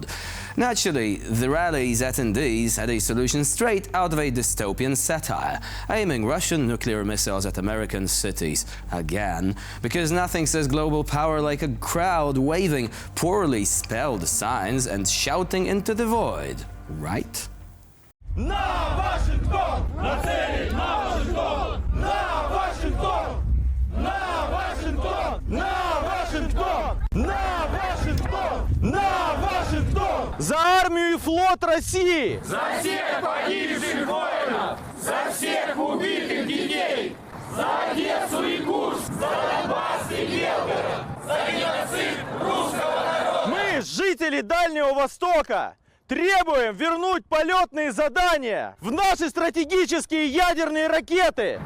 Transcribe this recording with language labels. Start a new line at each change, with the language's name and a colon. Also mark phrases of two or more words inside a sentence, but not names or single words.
English: Naturally, the rally's attendees had a solution straight out of a dystopian satire, aiming Russian nuclear missiles at American cities again, because nothing says global power like a crowd waving poorly spelled signs and shouting into the void, right?
Russian: На Вашингтон! Нацелить на Вашингтон! На Вашингтон! На Вашингтон! На Вашингтон! На Вашингтон! На Вашингтон! За армию и флот России! За всех погибших воинов! За всех убитых детей! За Одессу и Курск! За Донбас и Белгород! За геноцид русского народа! Мы, жители Дальнего Востока, требуем вернуть полетные задания в наши стратегические ядерные ракеты!